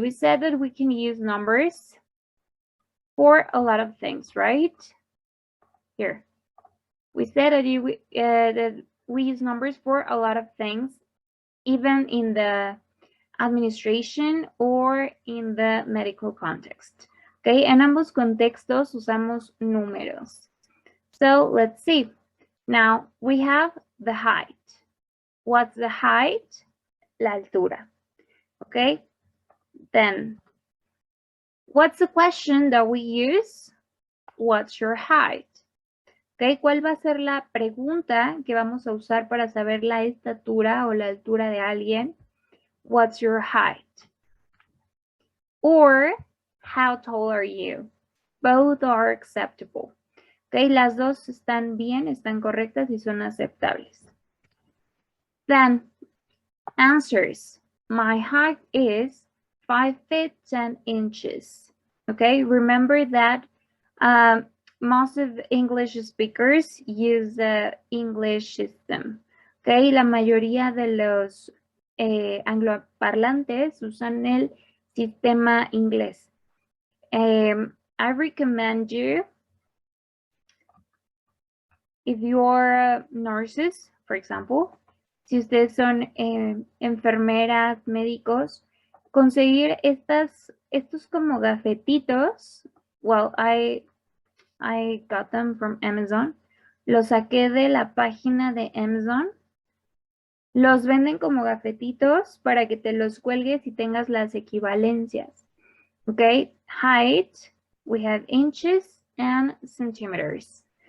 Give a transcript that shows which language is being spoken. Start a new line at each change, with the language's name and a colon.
English: We said that we can use numbers for a lot of things, right? Here, we said that we use numbers for a lot of things, even in the administration or in the medical context.
Spanish: Okay, en ambos contextos usamos números.
English: So let's see. Now we have the height. What's the height? La altura. Okay, then what's the question that we use? What's your height?
Spanish: Okay, ¿cuál va a ser la pregunta que vamos a usar para saber la estatura o la altura de alguien?
English: What's your height? Or, how tall are you? Both are acceptable.
Spanish: Okay, las dos están bien, están correctas y son aceptables.
English: Then, answers. My height is 5 feet 10 inches. Okay, remember that most of the English speakers use the English system.
Spanish: Okay, la mayoría de los angloparlantes usan el sistema inglés.
English: I recommend you, if you're nurses, for example,
Spanish: si ustedes son enfermeras, médicos, conseguir estos como gafetitos.
English: Well, I got them from Amazon.
Spanish: Los saqué de la página de Amazon. Los venden como gafetitos para que te los cuelgues y tengas las equivalencias.
English: Okay, height, we have inches and centimeters.